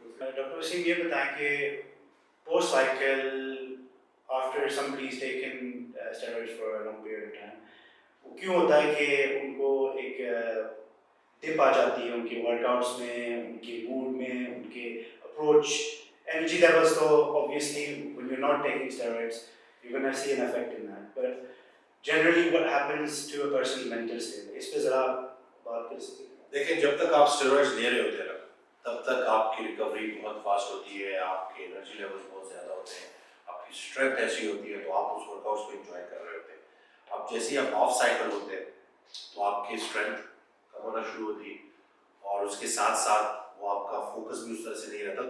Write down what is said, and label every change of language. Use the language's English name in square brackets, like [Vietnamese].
[Hindi] Doctor Wasim ये बताएं कि post cycle after [English] somebody is taken steroids for a long period of time, [Hindi] वो क्यों होता है कि उनको एक डिप आ जाती है उनके वर्कआउट्स में, उनके मूड में, उनके अप्रोच, एनर्जी लेवल्स? [English] तो obviously when you're not taking steroids you're going to see an effect in that, but generally what happens to a person's mental state, [Hindi] इस पे ज़रा बात कर सकते हैं? देखिए, जब तक आप स्टेरॉइड्स ले रहे होते हैं ना, तब तक आपकी रिकवरी बहुत फास्ट होती है, आपके एनर्जी लेवल्स बहुत ज़्यादा होते हैं, आपकी स्ट्रेंथ ऐसी होती है, तो आप उस वर्कआउट्स को एंजॉय कर रहे होते हैं। अब जैसे ही आप ऑफ साइकिल होते हैं तो आपकी स्ट्रेंथ कम होना शुरू होती है और उसके साथ साथ वो आपका फोकस भी उस तरह से नहीं रहता।